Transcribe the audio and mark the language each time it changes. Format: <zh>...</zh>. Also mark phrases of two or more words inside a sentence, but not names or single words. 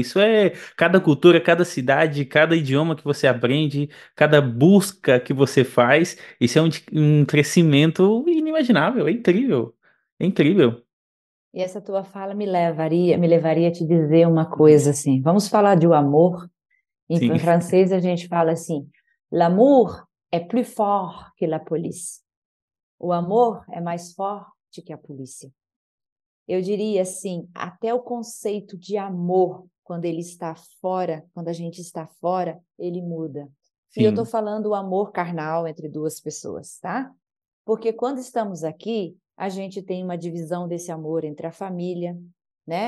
<pt>Isso é cada cultura, cada cidade, cada idioma que você aprende, cada busca que você faz. Isso é um crescimento inimaginável. É incrível. É incrível. E essa tua fala me levaria a te dizer uma coisa assim. Vamos falar de o amor. Em Sim. francês a gente fala assim:</pt> <fr>l'amour est plus fort que la police.</fr> <pt>O amor é mais forte que a polícia. Eu diria assim, até o conceito de amor, quando ele está fora, quando a gente está fora, ele muda. E eu estou Sim. falando o amor carnal entre duas pessoas, tá? Porque quando estamos aqui, a gente tem uma divisão desse amor entre a família, né?</pt>